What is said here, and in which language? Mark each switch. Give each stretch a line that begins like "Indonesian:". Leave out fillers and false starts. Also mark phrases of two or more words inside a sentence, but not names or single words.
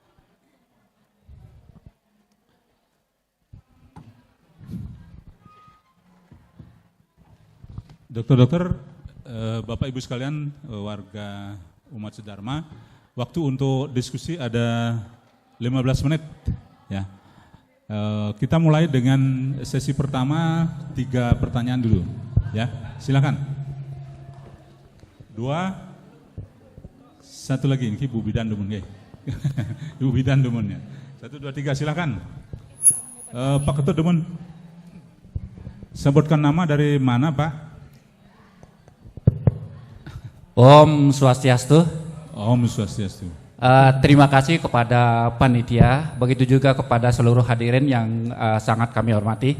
Indonesian: Dokter-dokter, Bapak Ibu sekalian, warga Umat Sedharma, waktu untuk diskusi ada 15 menit ya. Kita mulai dengan sesi pertama 3 pertanyaan dulu ya. Silakan. 2, 1 lagi, ini Bu Bidan Dumun. Ibu Bidan Dumunnya. 1, 2, 3 silakan. Pak Ketut Dumun. Sebutkan nama dari mana Pak? Om Swastiastu. Om Swastiastu. Terima kasih kepada panitia, begitu juga kepada seluruh hadirin yang sangat kami hormati.